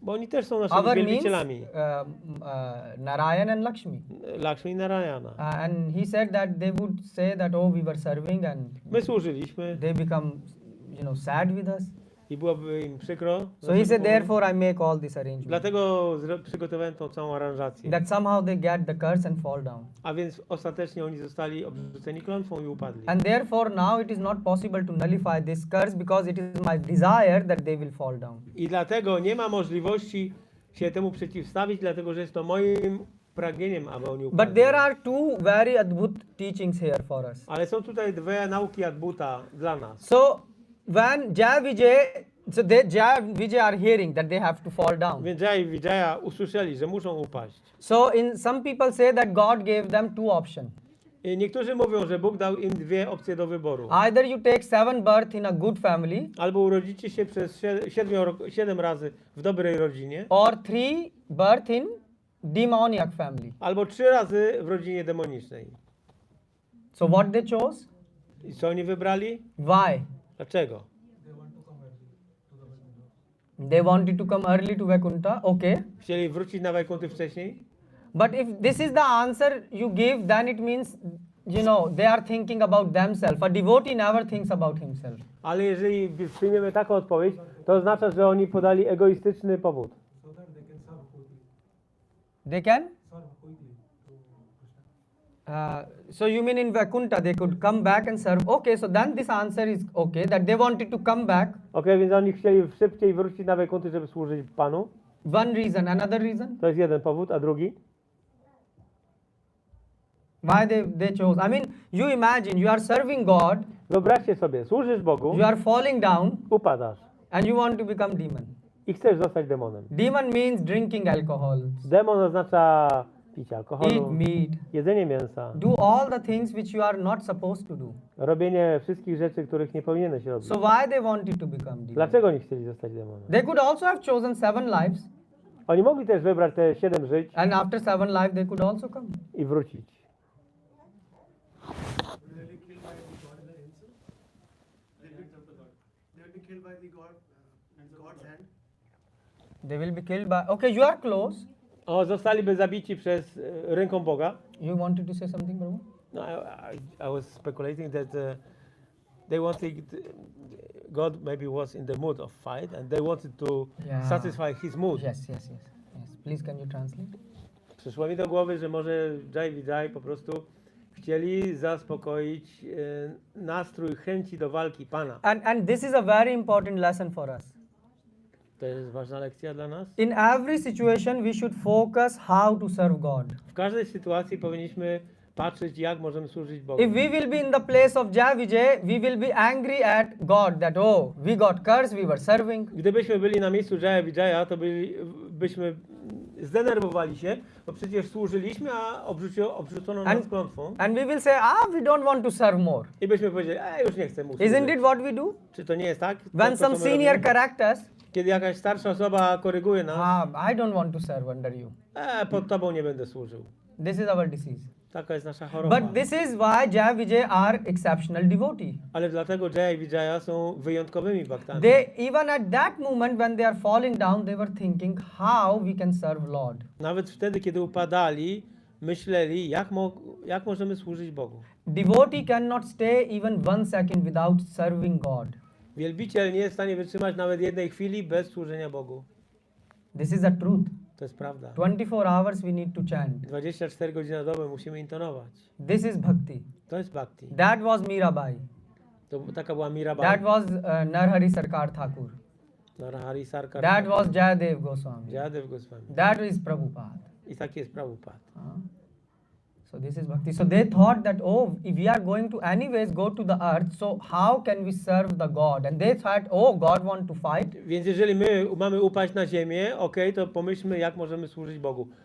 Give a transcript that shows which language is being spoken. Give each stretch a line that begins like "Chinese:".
Polish: bo oni też są naszymi
English: Our means
Polish: wielbicielami.
English: Narayan and Lakshmi.
Polish: Lakshmi i Narayana.
English: And he said that they would say that, oh, we were serving and
Polish: My służyliśmy
English: they become, you know, sad with us.
Polish: i byłoby im przykro.
English: So he said, therefore I make all this arrangement.
Polish: Dlatego przygotowałem tą całą aranżację.
English: That somehow they get the curse and fall down.
Polish: A więc ostatecznie oni zostali obrzuceni klątwą i upadli.
English: And therefore now it is not possible to nullify this curse because it is my desire that they will fall down.
Polish: I dlatego nie ma możliwości się temu przeciwstawić, dlatego że jest to moim pragnieniem, aby oni upadli.
English: But there are two very adbhut teachings here for us.
Polish: Ale są tutaj dwie nauki Adbuta dla nas.
English: So when Jai Vijay So they, Jaya and Vijay are hearing that they have to fall down.
Polish: Więc Jaya i Vijaya usłyszeli, że muszą upaść.
English: So in some people say that God gave them two options.
Polish: I niektórzy mówią, że Bóg dał im dwie opcje do wyboru.
English: Either you take 7 birth in a good family,
Polish: Albo urodzicie się przez 7 razy w dobrej rodzinie,
English: or 3 birth in demoniac family.
Polish: albo 3 razy w rodzinie demonicznej.
English: So what they chose?
Polish: I co oni wybrali?
English: Why?
Polish: Dlaczego?
English: They wanted to come early to Vaikuntha. Okay.
Polish: Chcieli wrócić na Wajkunty wcześniej?
English: But if this is the answer you give, then it means, you know, they are thinking about themselves. A devotee never thinks about himself.
Polish: Ale jeżeli przyjmiemy taką odpowiedź, to oznacza, że oni podali egoistyczny powód.
English: They can? So you mean in Vaikuntha they could come back and serve? Okay, so then this answer is okay, that they wanted to come back.
Polish: Okej, więc oni chcieli szybciej wrócić na Wajkunty, żeby służyć Panu.
English: One reason. Another reason?
Polish: To jest jeden powód, a drugi?
English: Why they chose? I mean, you imagine you are serving God,
Polish: Wyobraźcie sobie, służysz Bogu,
English: you are falling down,
Polish: upadasz
English: and you want to become demon.
Polish: i chcesz zostać demonem.
English: Demon means drinking alcohol,
Polish: Demon oznacza picie
English: eat
Polish: alkoholu,
English: meat,
Polish: jedzenie mięsa,
English: do all the things which you are not supposed to do.
Polish: robienie wszystkich rzeczy, których nie powinieneś robić.
English: So why they wanted to become demon?
Polish: Dlaczego nie chcieli zostać demonem?
English: They could also have chosen 7 lives,
Polish: Oni mogli też wybrać te 7 żyć
English: and after 7 lives they could also come.
Polish: i wrócić.
English: They'll be killed by the God in the himself. They'll be killed by the God and God's hand. They will be killed by. Okay, you are close.
Polish: O, zostaliby zabici przez ręką Boga.
English: You wanted to say something, Prabhu? No, I was speculating that they wanted, God maybe was in the mood of fight and they wanted to Yeah. satisfy his mood. Yes. Please, can you translate?
Polish: Przyszło mi do głowy, że może Jai Vijay po prostu chcieli zaspokoić nastrój chęci do walki Pana.
English: And this is a very important lesson for us.
Polish: To jest ważna lekcja dla nas.
English: In every situation, we should focus how to serve God.
Polish: W każdej sytuacji powinniśmy patrzeć, jak możemy służyć Bogu.
English: If we will be in the place of Jai Vijay, we will be angry at God that, oh, we got cursed, we were serving.
Polish: Gdybyśmy byli na miejscu Jaya Vijaya, to byśmy zdenerwowali się, bo przecież służyliśmy, a obrzucono nas klątwą.
English: And we will say, we don't want to serve more.
Polish: I byśmy powiedzieli, już nie chcę mu służyć.
English: Isn't it what we do?
Polish: Czy to nie jest tak?
English: When
Polish: To,
English: some
Polish: co my
English: senior
Polish: robimy?
English: corrects us,
Polish: Kiedy jakaś starsza osoba koryguje nas,
English: I don't want to serve under you.
Polish: pod tobą nie będę służył.
English: This is our disease.
Polish: Taka jest nasza choroba.
English: But this is why Jai Vijay are exceptional devotee.
Polish: Ale dlatego Jaya i Vijaya są wyjątkowymi baktami.
English: They, even at that moment when they are falling down, they were thinking how we can serve Lord.
Polish: Nawet wtedy, kiedy upadali, myśleli, jak możemy służyć Bogu.
English: Devotee cannot stay even 1 second without serving God.
Polish: Wielbiciel nie jest w stanie wytrzymać nawet jednej chwili bez służenia Bogu.
English: This is a truth.
Polish: To jest prawda.
English: 24 hours we need to chant.
Polish: 24 godziny na dobę musimy intonować.
English: This is bhakti.
Polish: To jest bhakti.
English: That was Mirabai.
Polish: Taka była Mirabai.
English: That was Narhari Sarkar Thakur.
Polish: Narhari Sarkar.
English: That was Jayadev Goswami.
Polish: Jayadev Goswami.
English: That is Prabhupada.
Polish: I taki jest Prabhupada.
English: So this is bhakti. So they thought that, if we are going to anyways go to the earth, so how can we serve the God? And they thought, God want to fight.
Polish: Więc jeżeli my mamy upaść na ziemię, to pomyślmy, jak możemy służyć Bogu.